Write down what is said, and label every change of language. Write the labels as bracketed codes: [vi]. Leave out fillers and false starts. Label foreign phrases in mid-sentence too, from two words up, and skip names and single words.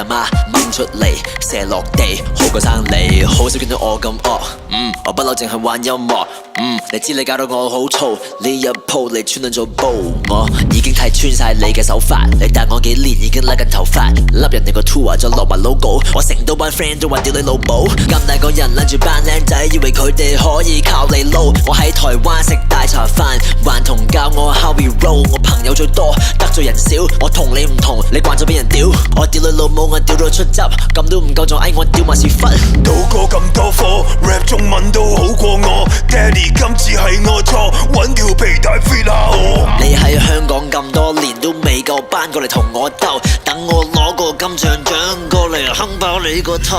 [yue] 媽掹出嚟射落地，好過生你，好少見到我咁惡，我不嬲淨係玩音樂，你知你搞到我好燥，呢一鋪你穿撚咗煲，我已經睇穿晒你嘅手法，你大我幾年已經甩緊頭髮，笠人哋個 tour 再落埋 logo， 我成到班 friend 都話屌你老母，咁大個人攬住班靚仔，以為佢哋可以靠你撈，我喺台灣食大茶飯，還同教我 [en] how we roll， [yue] 我朋友最多得罪人少，我同你唔同，你慣咗俾人屌，我屌你老母我屌到出汁，咁都唔夠仲嗌我屌埋屎忽，賭過咁多科 rap 中文都好過我，爹哋今次係我錯，揾條皮帶 fit 下我。你喺香港咁多年都未夠班過嚟同我鬥，等我攞個金像獎過嚟哼爆你個頭，